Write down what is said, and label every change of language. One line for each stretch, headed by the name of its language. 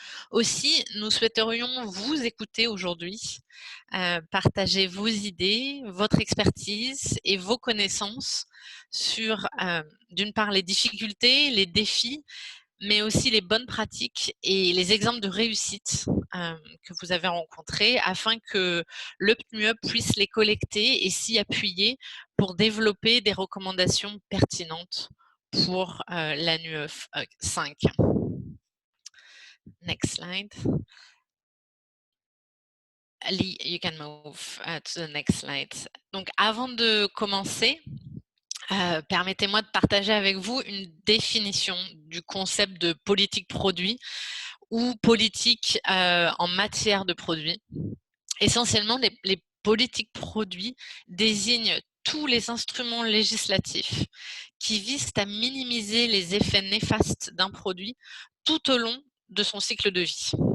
French: Aussi, nous souhaiterions vous écouter aujourd'hui, partager vos idées, votre expertise et vos connaissances sur, d'une part, les difficultés, les défis, mais aussi les bonnes pratiques et les exemples de réussite que vous avez rencontrés, afin que le PNUE puisse les collecter et s'y appuyer pour développer des recommandations pertinentes pour l'ANUE 5.
English: Next slide. Lee, you can move to the next slide.
French: Donc, avant de commencer, permettez-moi de partager avec vous une définition du concept de politique produit ou politique en matière de produits. Essentiellement, les politiques produits désignent tous les instruments législatifs qui visent à minimiser les effets néfastes d'un produit tout au long de son cycle de vie.